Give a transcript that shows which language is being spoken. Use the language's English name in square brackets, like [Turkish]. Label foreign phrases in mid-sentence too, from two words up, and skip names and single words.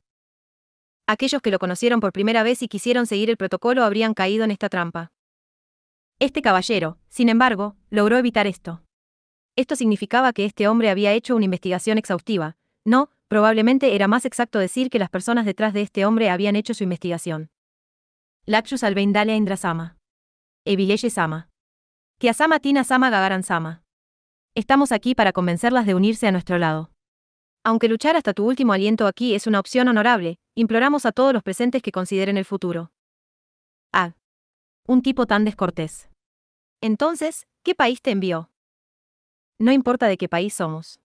[Spanish] Aquellos que lo conocieron por primera vez y quisieron seguir el protocolo habrían caído en esta trampa. Este caballero, sin embargo, logró evitar esto. Esto significaba que este hombre había hecho una investigación exhaustiva. No, probablemente era más exacto decir que las personas detrás de este hombre habían hecho su investigación. Lakshus Alveindalia Indrasama. Evileye Sama. Kiasama Tina-sama Gagaran-sama. Estamos aquí para convencerlas de unirse a nuestro lado. Aunque luchar hasta tu último aliento aquí es una opción honorable, imploramos a todos los presentes que consideren el futuro. Ah. Un tipo tan descortés. Entonces, ¿qué país te envió? No importa de qué país somos.